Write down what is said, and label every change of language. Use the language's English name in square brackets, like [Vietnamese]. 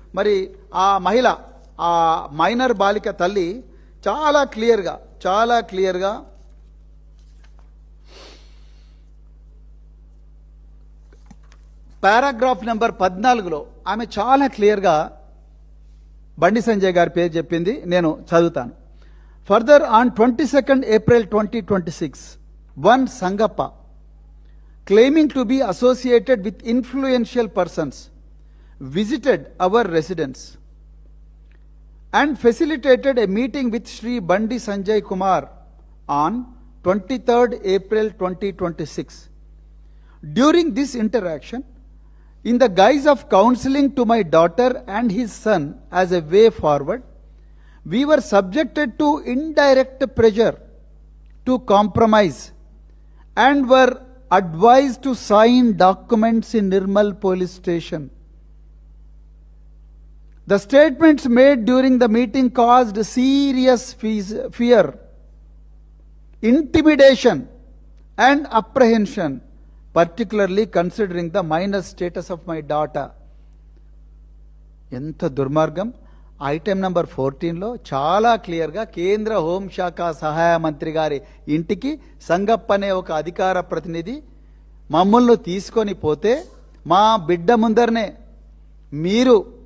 [Telugu] మరి ఆ మహిళ, ఆ మైనర్ బాలిక తల్లి చాలా క్లియర్గా పారాగ్రాఫ్ నెంబర్ 14లో ఆమె చాలా క్లియర్గా బండి సంజయ్ గారి పేరు చెప్పింది. నేను చదువుతాను. [English] Further, on 22nd April 2026, one Sangappa, claiming to be associated with influential persons, visited our residence and facilitated a meeting with Sri Bandi Sanjay Kumar on 23rd April 2026. During this interaction, in the guise of counseling to my daughter and his son as a way forward, we were subjected to indirect pressure to compromise and were advised to sign documents in Nirmal police station. The statements made during the meeting caused serious fear, intimidation and apprehension, particularly considering the minor status of my daughter. [Telugu] ఎంత దుర్మార్గం! Item number 14లో చాలా క్లియర్గా కేంద్ర హోంశాఖ సహాయ మంత్రి గారి ఇంటికి సంగప్ప అనే ఒక అధికార ప్రతినిధి మమ్మల్ని తీసుకొని పోతే మా బిడ్డ ముందరనే మీరు